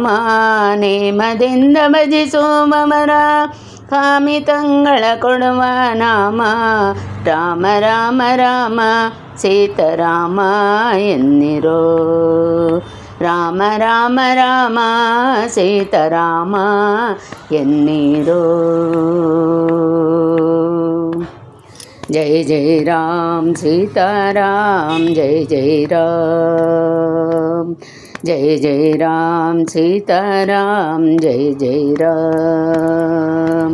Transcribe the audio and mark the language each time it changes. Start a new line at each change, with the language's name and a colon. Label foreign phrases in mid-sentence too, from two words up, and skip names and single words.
Kannada: ನೇಮದಿಂದ ಭಜಿಸುವವರ ಕಾಮಿತಂಗಳ ಕೊಡುವ ನಾಮ. ರಾಮ ರಾಮ ರಾಮ ಸೀತಾರಾಮ ಎನ್ನಿರೋ. ರಾಮ ರಾಮ ರಾಮ ಸೀತಾರಾಮ ಎನ್ನಿರೋ.
Hindi: जय जय राम सीताराम जय जय राम. जय जय राम सीताराम जय जय राम.